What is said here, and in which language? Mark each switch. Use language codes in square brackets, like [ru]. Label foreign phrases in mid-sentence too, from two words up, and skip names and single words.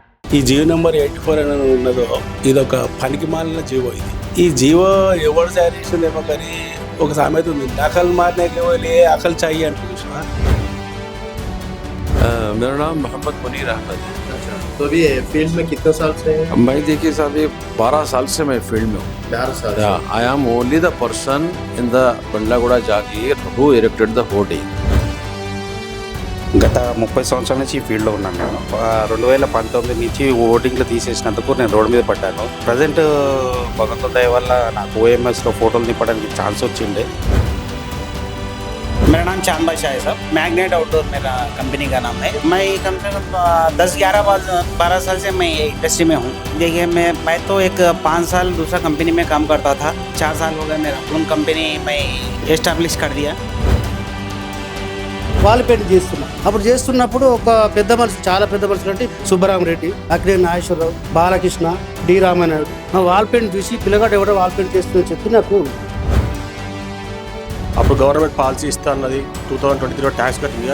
[te] ఈ జియో నెంబర్ 84 అని ఉన్నదో ఇదొక పనికి మాలిన జీవో. ఈ జీవో ఎవరు తయారు చేసిందేమో కానీ ఒక సామెత ఉంది, [hi] नकल मारने केवले अकल चाई [te] అంటూ చూసినా. [hi] मेरा नाम मोहम्मद मुनीर अहमद है। तो अभी फील्ड में कितने साल से हैं? मैं देखिए साहब ये 12 साल से मैं फील्ड में हूँ। 12 साल से। [en] I am only the person in the Bandlaguda Jagir who erected the hoarding. [te] గత 30 సంవత్సరాల నుంచి ఈ ఫీల్డ్లో ఉన్నాను నేను. 2019 నుంచి ఓటింగ్లో తీసేసినందుకు నేను రోడ్డు మీద పడ్డాను. ప్రజెంట్ భగవంతుడి దయ వల్ల నాకు ఓఎంఎస్లో ఫోటోలు నింపడానికి ఛాన్స్ వచ్చిండే. [hi] मेरा नाम चांद बादशाह है साहब। मैग्नेट आउटडोर मेरा कंपनी का नाम है। मैं कम से कम 10-11-12 साल से मैं इंडस्ट्री में हूँ। देखिए मैं तो एक 5 साल दूसरा कंपनी में काम करता था। 4 साल हो गए मेरा उन कंपनी मैं एस्टाब्लिश कर दिया। [en] wall paint [te] చేస్తున్నా. అప్పుడు చేస్తున్నప్పుడు ఒక పెద్ద మనిషి, చాలా పెద్ద మనుషులు అంటే సుబ్బరామరెడ్డి, అక్కినే నాగేశ్వరరావు, బాలకృష్ణ, డి రామానాయుడు [en] wall paint [te] చూసి పిల్లగాడు ఎవడో [en] wall paint [te] చేస్తుందని చెప్పి నాకు అప్పుడు [en] government policy [te] ఇస్తా అన్నది 2023లో ట్యాక్స్ కట్టింది.